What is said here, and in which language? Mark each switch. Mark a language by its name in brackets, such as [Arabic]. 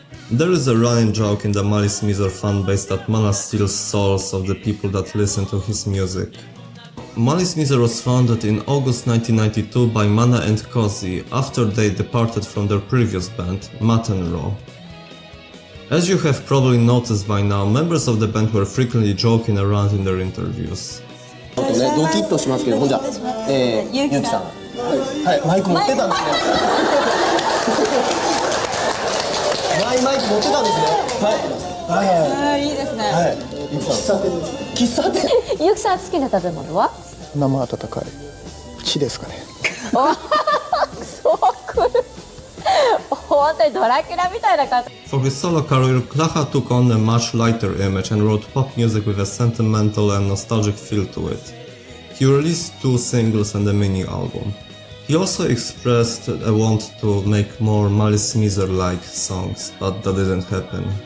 [English] There is a running joke in the Malice Mizer fanbase that Mana steals souls of the people that listen to his music. Malice Mizer was founded in August 1992 by Mana and Kasey after they departed from their previous band, Matenro. As you have probably noticed by now, members of the band were frequently joking around in their interviews. [Japanese] ドキッとしますけど、ほんじゃ、ゆうきさん、はい、マイク持ってたんですね。マイク持ってたんですね。はい。いいですね。はい。ゆうきさん。喫茶店。ゆうきさん好きな食べ物は？生温かい。血ですかね。そうくる。本当にドラキュラみたいな感じ。 [English] For his solo career, Klaha took on a much lighter image and wrote pop music with a sentimental and nostalgic feel to it. He released 2 singles and a mini-album. He also expressed a want to make more Malice Mizer-like songs, but that didn't happen.